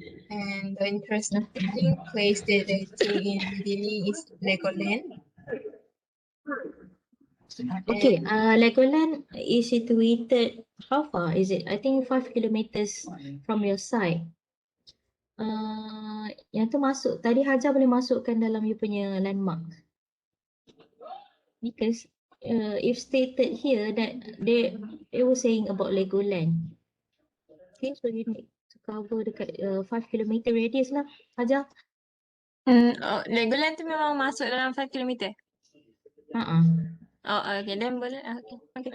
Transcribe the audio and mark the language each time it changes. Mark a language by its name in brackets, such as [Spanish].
[English] And the interesting place that they think in Medini is Legoland. Okay, Legoland is situated, how far is it? I think 5 kilometers from your site. [Malay] Yang tu masuk, tadi Hajar boleh masukkan dalam you punya landmark. [English] Because if stated here that they were saying about Legoland. Okay, so you need to cover [Malay] dekat [English] 5 kilometer radius lah, Hajar. [Malay] Legoland tu memang masuk dalam 5 km. Oh, okay. Then boleh. Okay.